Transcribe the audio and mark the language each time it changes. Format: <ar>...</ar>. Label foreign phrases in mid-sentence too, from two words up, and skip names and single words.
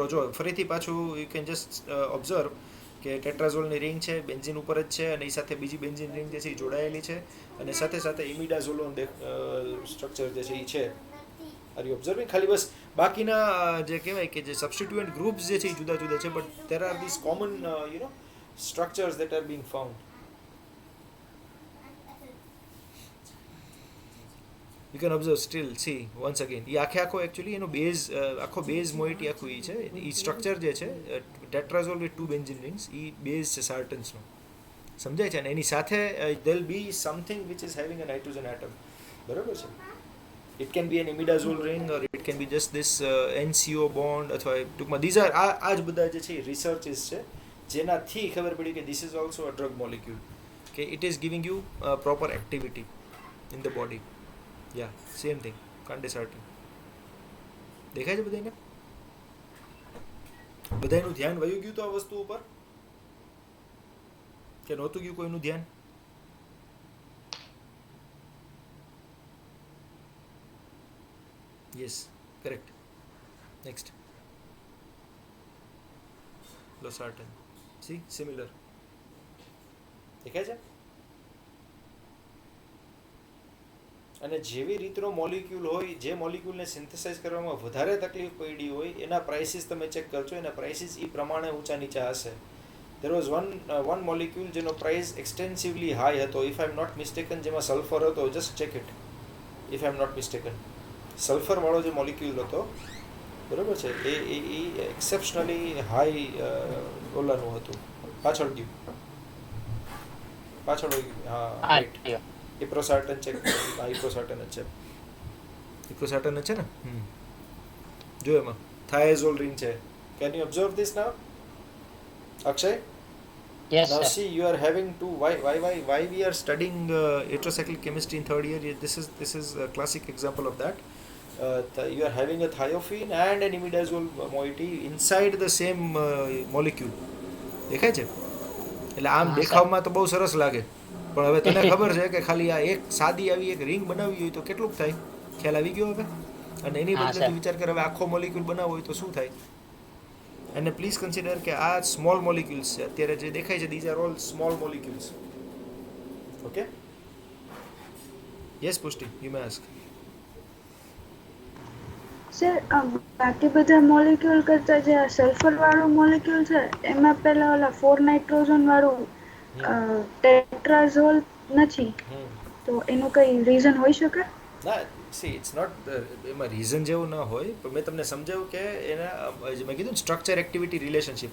<gu>જો ફરીથી પાછું</gu> <en>you can just observe</en> <gu>કે ટેટ્રાઝોલની રિંગ છે, બેન્ઝીન ઉપર જ છે, અને એ સાથે બીજી બેન્ઝીન રિંગ જે છે એ જોડાયેલી છે, અને સાથે ઇમિડાઝોલોન સ્ટ્રક્ચર જે છે એ છે.</gu> <en>Are you observing?</en> <gu>ખાલી બસ બાકીના જે કહેવાય કે જે</gu> <en>substituent groups</en> <gu>જે છે એ જુદા જુદા છે,</gu> <en>but there are these common structures that are being found. You can observe still, see once again.</en> <gu>એ આખો એકચ્યુઅલી એનો બેઝ, આખો</gu> <en>base moiety</en> <gu>આખું એ છે. એ સ્ટ્રક્ચર જે છે</gu> <en>tetrazole with 2 benzene rings,</en> <gu>એ બેઝ છે સાર્ટન્સનો. સમજાય છે? અને એની સાથે</gu> <en>there'll be something which is having a nitrogen atom.</en> <gu>બરાબર છે?</gu> <en>It can be an imidazole ring or it can be just this NCO bond</en> <gu>અથવા ટૂંકમાં</gu> <en>these are</en> <gu>આ જ બધા જે છે રિસર્ચિસ છે જેનાથી ખબર પડી કે</gu> <en>this is also a drug molecule, કે it is giving you proper activity in the body. Yeah, same thing, candesartan.</en> <gu>દેખાય છે બધાને? બધાનું ધ્યાન વયું ગયું તો આ વસ્તુ ઉપર કે નહોતું ગયું કોઈનું ધ્યાન?</gu> <en>Yes, correct. Next. Losartan. See, similar.</en> <gu>દેખાય છે? અને જેવી રીતનો મોલિક્યુલ હોય, જે મોલિક્યુલને સિન્થેસાઇઝ કરવામાં વધારે તકલીફ પડી હોય એના પ્રાઇસીસ તમે ચેક કરજો, એના પ્રાઇસીસ એ પ્રમાણે ઊંચા નીચા હશે.</gu> <en>There was one molecule</en> <gu>જેનો પ્રાઇસ</gu> <en>extensively high હતો, if I am not mistaken,</en> <gu>જેમાં સલ્ફર હતો.</gu> <en>just check it if I am not mistaken.</en> <gu>સલ્ફર વાળો જે મોલિક્યુલ હતો, બરાબર છે, એ</gu> <en>exceptionally high</en> <gu>ઓલાનું હતું. પાછળ ગયું, પાછળ હોય ગયું. હા, રાઈટ. ઇપ્રોસાર્ટન ચેક. હા, ઇપ્રોસાર્ટન જ છે. ઇપ્રોસાર્ટન જ છે ને? જો એમાં થાયાઝોલ રિંગ છે.</gu> <en>Can you observe this now, Akshay? Yes, Now sir. see, you are having to why we are studying heterocyclic chemistry in third year. This is a classic example of that. You are having a thiophene and an imidazole moiety inside the same molecule.</en> <gu>દેખાય છે? એટલે આમ દેખાવમાં તો બહુ સરસ લાગે, પણ હવે તને ખબર છે કે ખાલી આ એક સાદી આવી એક રિંગ બનાવવી હોય તો કેટલું થાય? ખ્યાલ આવી ગયો હવે? અને એની બદલે તું વિચાર કર હવે આખો મોલિક્યુલ બનાવવો હોય તો શું થાય? અને</gu> <en>please consider</en> <gu>કે આ</gu> <en>small molecules</en> <gu>છે અત્યારે જે દેખાય છે,</gu> <en>these are all small molecules. Okay? Yes, Pushti, you may ask.</en> <gu>સર બાકી બધા મોલિક્યુલ કરતા જે સલ્ફર વાળું મોલિક્યુલ છે એમાં પેલા ઓલા 4 નાઇટ્રોજન વાળું ટેટ્રાઝોલ નથી, તો એનું કઈ રીઝન હોઈ શકે? ના,</gu> <en>see it's not,</en> <gu>એમાં રીઝન જેવું ન હોય, પણ મેં તમને સમજાવ્યું કે એના જે મેં કીધું ને</gu> <en>structure activity relationship.</en>